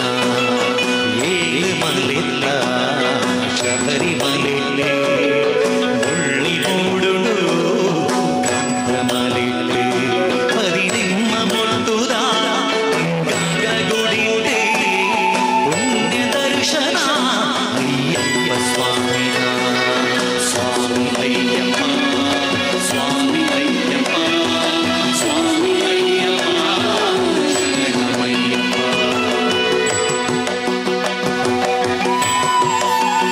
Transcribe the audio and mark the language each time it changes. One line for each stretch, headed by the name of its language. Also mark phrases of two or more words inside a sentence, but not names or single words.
Tulu: ಏಳುಮಲೆತ್ತ ಶಬರಿಮಲೆ ಉಳ್ಳಿ ಮೂಡುಡು ಕಾಂತಮಲೆ ಹರಿನಿನ್ನ ಮುಟ್ಟುದ ಅಂಗಾಗ ಗುಡಿಡಿ ಪುಣ್ಯ ದರ್ಶನ ಅಯ್ಯಪ್ಪ ಸ್ವಾಮಿನ. ಸ್ವಾಮಿ ಅಯ್ಯಪ್ಪ, ಸ್ವಾಮಿ ಅಯ್ಯಪ್ಪ, ಸ್ವಾಮಿ ಅಯ್ಯಪ್ಪ, ಶರಣಮಯ್ಯಪ್ಪ.